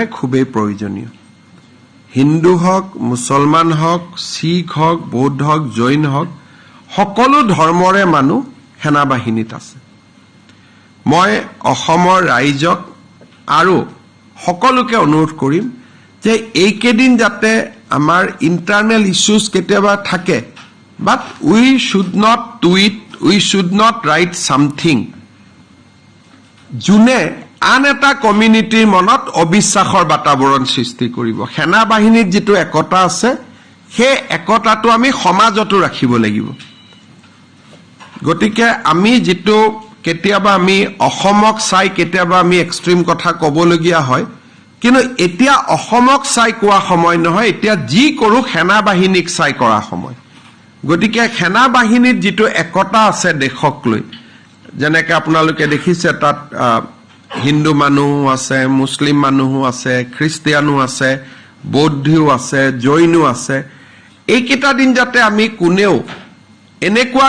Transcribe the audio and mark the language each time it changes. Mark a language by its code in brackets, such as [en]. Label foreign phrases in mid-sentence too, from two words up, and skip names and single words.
[as] খুবেই প্ৰয়োজনীয় হিন্দু হওক মুছলমান হওক শিখ হওক বৌদ্ধ হওক জৈন হওক সকলো ধৰ্মৰে মানুহ সেনাবাহিনীত আছে মই অসমৰ ৰাইজক আৰু সকলোকে অনুৰোধ কৰিম যে এইকেদিন যাতে আমাৰ [en] internal issues [as] কেতিয়াবা থাকে [en] but we should not tweet we should not write something [as] জুন আন এটা community মনত অবিশ্বাসৰ বাতাবৰণ সৃষ্টি কৰিব সেনা বাহিনীত যিটো একতা আছে হে একতা টো আমি সমাজতো ৰাখিব লাগিব গতিকে আমি যিটো কেতিয়াবা আমি অসমক চাই কেতিয়াবা আমি extreme কথা ক'বলগীয়া হয় কিন্তু এতিয়া অসমক চাই কোৱা সময় নহয় এতিয়া জি কৰো সেনা বাহিনীক চাই কৰা সময় গতিকে সেনা বাহিনীত যেটো একতা আছে দেশক লৈ যেনেকৈ আপোনালোকে দেখিছে তাত হিন্দু মানুহ আছে মুছলিম মানুহ আছে খ্ৰীষ্টিয়ানো আছে বৌদ্ধও আছে জৈনো আছে এইকেইটা দিন যাতে আমি কোনেও এনেকুৱা